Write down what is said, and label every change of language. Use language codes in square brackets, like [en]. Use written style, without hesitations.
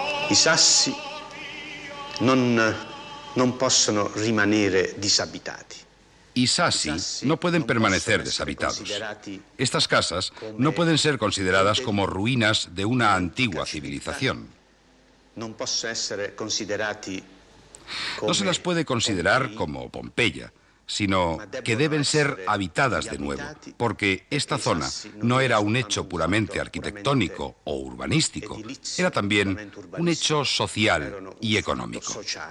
[it] I sassi non possono rimanere disabitati. [es] Y Sassi no pueden permanecer deshabitados. Estas casas no pueden ser consideradas como ruinas de una antigua civilización. [it] Non possono essere considerati [es] No se las puede considerar como Pompeya, sino que deben ser habitadas de nuevo, porque esta zona no era un hecho puramente arquitectónico o urbanístico, era también un hecho social y económico.